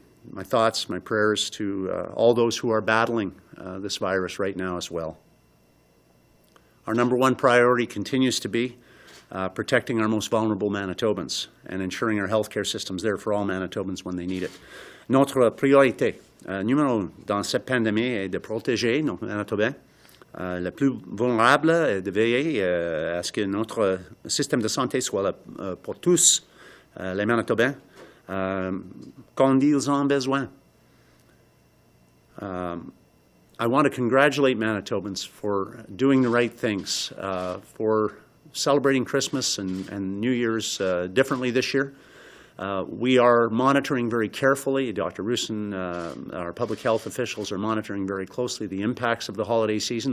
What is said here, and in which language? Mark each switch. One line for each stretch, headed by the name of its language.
English: My thoughts, my prayers to all those who are battling this virus right now as well. Our number one priority continues to be protecting our most vulnerable Manitobans and ensuring our healthcare system's there for all Manitobans when they need it.
French: Notre priorité numéro 1 dans cette pandémie est de protéger nos Manitobains les plus vulnérables et de veiller à ce que notre système de santé soit là pour tous les Manitobains. Quand ils ont besoin.
English: I want to congratulate Manitobans for doing the right things, for celebrating Christmas and New Year's differently this year. We are monitoring very carefully. Dr. Roussin, our public health officials, are monitoring very closely the impacts of the holiday season.